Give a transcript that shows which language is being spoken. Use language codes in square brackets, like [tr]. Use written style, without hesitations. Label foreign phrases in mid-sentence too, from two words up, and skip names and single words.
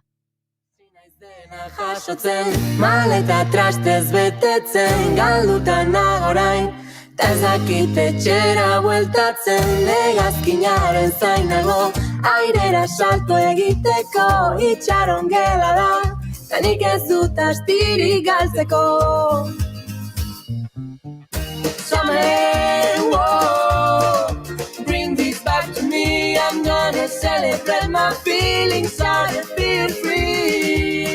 [eu] Jasotzen, maleta trastez betetzen, galduta nagorain, ta ez dakit etxera bueltatzen, hegazkinaren zainago, airera salto egiteko, itxaron gela da, ta nik ez dut astirik galtzeko. [en] Summer, whoa, bring this back to me, I'm gonna celebrate my feelings, I feel free.